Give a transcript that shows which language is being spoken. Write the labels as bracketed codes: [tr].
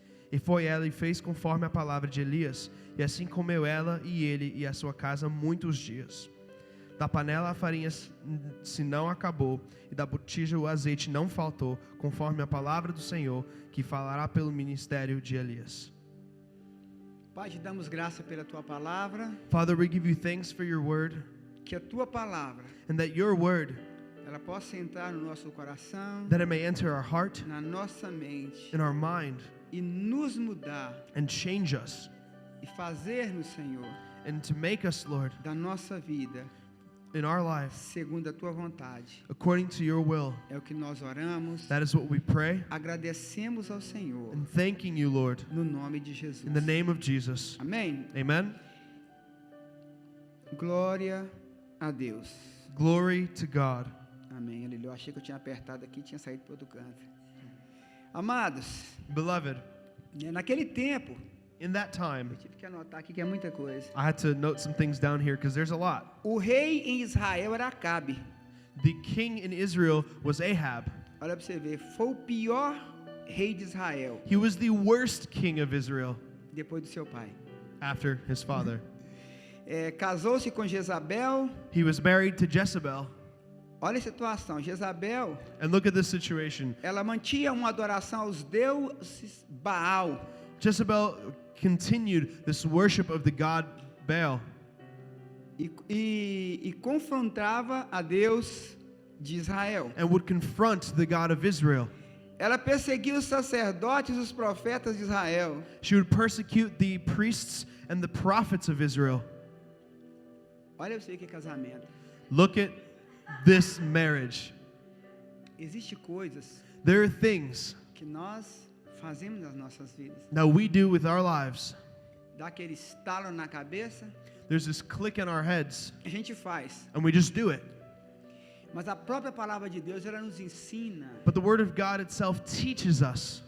[pt] E foi ela e fez conforme a palavra de Elias, e assim comeu ela e ele e a sua casa muitos dias. Da panela a farinha se não acabou, e da botija o azeite não faltou, conforme a palavra do Senhor, que falará pelo ministério de Elias. Pai, te damos graça pela tua palavra, [en] Father, we give you thanks for your word, [pt] que a tua palavra [en] and that your word, [pt] ela possa entrar no nosso coração, [en] that it may enter our heart, [pt] na nossa mente [en] in our mind, [pt] e nos mudar [en] and change us, [pt] e fazer-nos, Senhor, [en] and to make us, Lord, [pt] da nossa vida [en] in our life, [pt] segundo a tua vontade. [en] according to your will. [pt] É o que nós oramos, [en] That is what we pray, [pt] agradecemos ao Senhor, [en] and thanking you, Lord, [pt] no nome de Jesus. [en] in the name of Jesus. [pt] Amém? [en] Amen. [pt] Glória a Deus. [en] Glory to God. [pt] Amém. Aleluia. Eu achei que eu tinha apertado aqui e tinha saído para outro canto. Amados, [en] Beloved, [pt] naquele tempo, [en] in that time, [pt] eu tive que anotar aqui que é muita coisa. [en] I had to note some things down here because there's a lot. [pt] O rei em Israel era Acabe. [en] The king in Israel was Ahab. [pt] Olha para você ver, foi o pior rei de Israel [en] He was the worst king of Israel [pt] depois do seu pai. [en] after his father. [pt] Casou-se com Jezabel. [en] He was married to Jezebel. [pt] Olha a situação. Jezabel, [en] And look at this situation. [pt] ela mantinha uma adoração aos deuses Baal. [en] Jezebel continued this worship of the god Baal [pt] E confrontava a Deus de Israel. [en] and would confront the God of Israel. [pt] Ela perseguia os sacerdotes e os profetas de Israel. [en] She would persecute the priests and the prophets of Israel. [pt] Olha pra você ver que é casamento. [en] Look at this marriage. [pt] Existem coisas [en] There are things [pt] que nós fazemos nas nossas vidas. [en] that we do with our lives. [pt] Dá aquele estalo na cabeça, [en] There's this click in our heads, [pt] a gente faz. [en] and we just do it. [pt] Mas a própria palavra de Deus, ela nos ensina, [en] But the Word of God itself teaches us